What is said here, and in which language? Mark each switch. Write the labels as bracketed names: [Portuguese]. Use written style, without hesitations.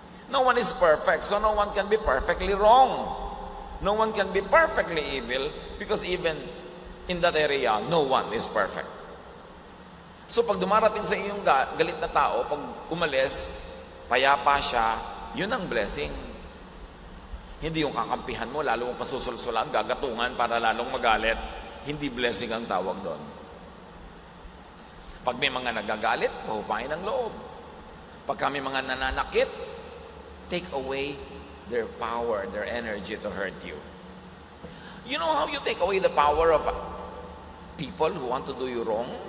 [English] No one is perfect, so no one can be perfectly wrong. No one can be perfectly evil because even in that area, no one is perfect. [Filipino] So pag dumarating sa iyong galit na tao, pag umalis, payapa siya, yun ang blessing. Hindi yung kakampihan mo, lalo mo pasusulsulan, gagatungan para lalong magalit. Hindi blessing ang tawag doon. Pag may mga nagagalit, pahupain ang loob. Pag kami mga nananakit, [English] take away their power, their energy to hurt you. You know how you take away the power of people who want to do you wrong?